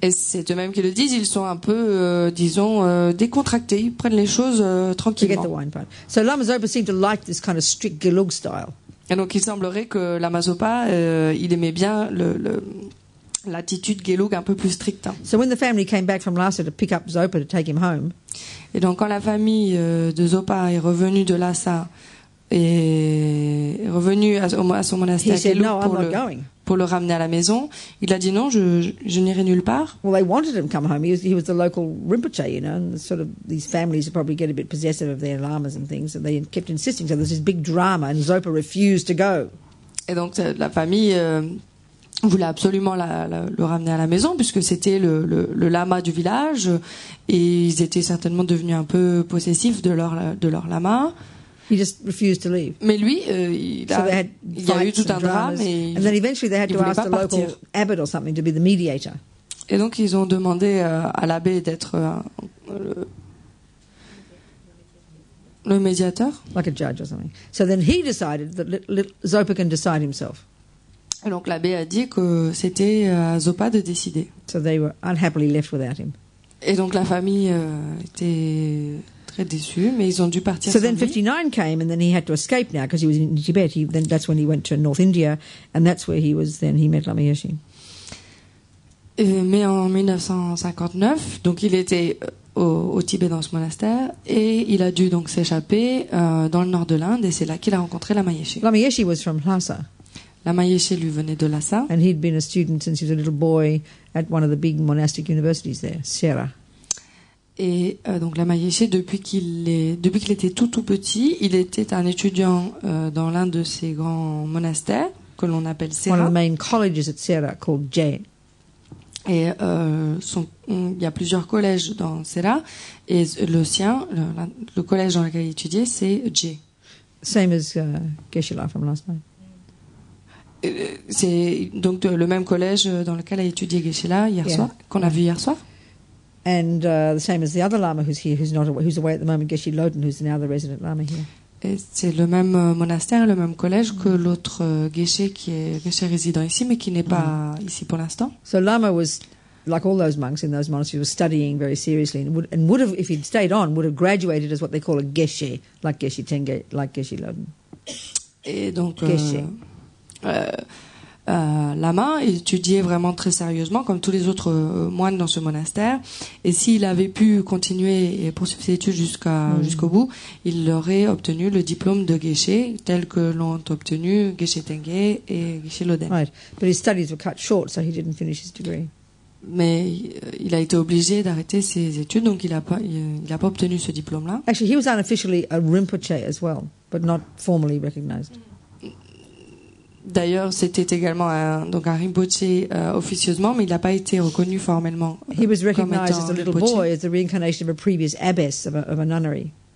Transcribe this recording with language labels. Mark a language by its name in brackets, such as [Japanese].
[French] Et c'est eux-mêmes qui le disent, ils sont un peu, décontractés, ils prennent les choses tranquillement. [English] Forget the wine part. So Lama Zopa seemed to like this kind of strict Gelug style. [French] Et donc, il semblerait que Lama Zopa, il aimait bien l'attitude Gelug un peu plus stricte. [English] So when the family came back from Lhasa to pick up Zopa to take him home... [French] Et donc quand la famille de Zopa est revenue de Lhasa et est revenue à son monastère Gelug pour le ramener à la maison, il a dit non, je n'irai nulle part. [English] Well, they wanted him to come home. He was the local Rinpoche, and sort of these families probably get a bit possessive of their lamas and things, and they kept insisting. So there's this big drama, and Zopa refused to go. [French] Et donc la famille voulait absolument le ramener à la maison puisque c'était le lama du village et ils étaient certainement devenus un peu possessifs de leur lama. [English] He just refused to leave. [French] Mais lui, il y a eu tout un drame et [English] and then eventually they had to ask the local abbot or something to be the mediator. [French] Et donc ils ont demandé à l'abbé d'être le médiateur. [English] Like a judge or something. So then he decided that Zopa can decide himself. [French] Et donc l'abbé a dit que c'était à Zopa de décider. [English] So they were unhappily left without him. [French] Et donc la famille était très déçue, mais ils ont dû partir. [English] So then 59 came, and then he had to escape now because he was in Tibet. Then that's when he went to North India, and that's where he met Lama Yeshe. [French] Mais en 1959, donc il était au Tibet dans ce monastère et il a dû donc s'échapper dans le nord de l'Inde et c'est là qu'il a rencontré Lama Yeshe. [English] Lama Yeshe was from Lhasa. [French] Lama Yeshe lui venait de Lhasa. [English] And he'd been a student since he was a little boy at one of the big monastic universities there, Sera. [French] Et donc Lama Yeshe, depuis qu'il était tout petit, il était un étudiant dans l'un de ces grands monastères que l'on appelle Sera. [English] One of the main colleges at Sera called Jay. [French] Et il y a plusieurs collèges dans Sera et le sien, le collège dans lequel il étudiait, c'est Jay. [English] Same as Geshe-la from last night. [French] C'est donc le même collège dans lequel a étudié Geshe-la qu'on a vu hier soir. [English] And the same as the other Lama who's here, who's away at the moment, Geshe Loden, who's now the resident Lama here. [French] Et c'est le même monastère, le même collège que l'autre Geshe qui est Geshe résident ici, mais qui n'est pas ici pour l'instant. [English] So Lama was, like all those monks in those monasteries, was studying very seriously, and would have, if he'd stayed on, would have graduated as what they call a Geshe, like Geshe Tenge, like Geshe Loden. [French] Et donc Geshe. Lama étudiait vraiment très sérieusement comme tous les autres moines dans ce monastère et s'il avait pu continuer et poursuivre ses études jusqu'au bout, il aurait obtenu le diplôme de Geshe tel que l'ont obtenu Geshe Tenge et Geshe Loden. [English] Right, but his studies were cut short, so he didn't finish his degree. [French] Mais il a été obligé d'arrêter ses études, donc il a pas obtenu ce diplôme-là. [English] Actually, he was unofficially a Rinpoche as well, but not formally recognized. [French] D'ailleurs, c'était également un Rinpoche officieusement, mais il n'a pas été reconnu formellement. [English] He was recognized as a little boy as the reincarnation of a previous abbess of a nunnery.